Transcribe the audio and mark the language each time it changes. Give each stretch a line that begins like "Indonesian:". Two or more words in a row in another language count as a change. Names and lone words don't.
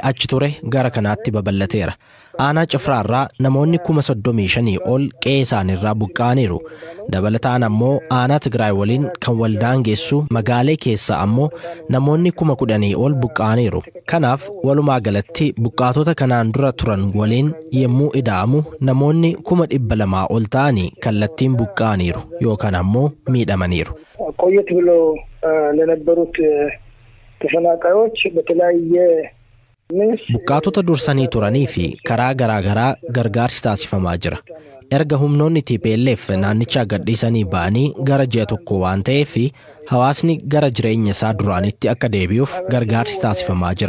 Oromo: achi ture gara kanaatti babal'ateera aanaa Cifraarraa namoonni 35,000 ol qe'ee isaaniirraa buqqa'aniiru dabalataan ammoo aanaa Tigraay waliin kan waldaan geessu Magaalee keessa ammoo namoonni 10,000 ol buqqa'aniiru kanaaf walumaa galatti buqqaatota kanaan dura turan waliin yemmuu ida'amu namoonni 200,000 ol ta'anii kallattiin buqqa'aniiru yookaan ammoo miidhamaniiru.
Amharic: ቆየት ብሎ ለነበሩት ተፈናቃዮች በተለያየ
Oromo: buqqaatota dursanii turanii fi karaa garaagaraa gargaarsi taasifamaa jira. Erga humnoonni TPLF naannichaa gadhiisanii ba'anii gara ji'a tokko waan ta'eef hawaasni gara jireenya isaa duraanitti akka deebi'uuf gargaarsi taasifamaa jira.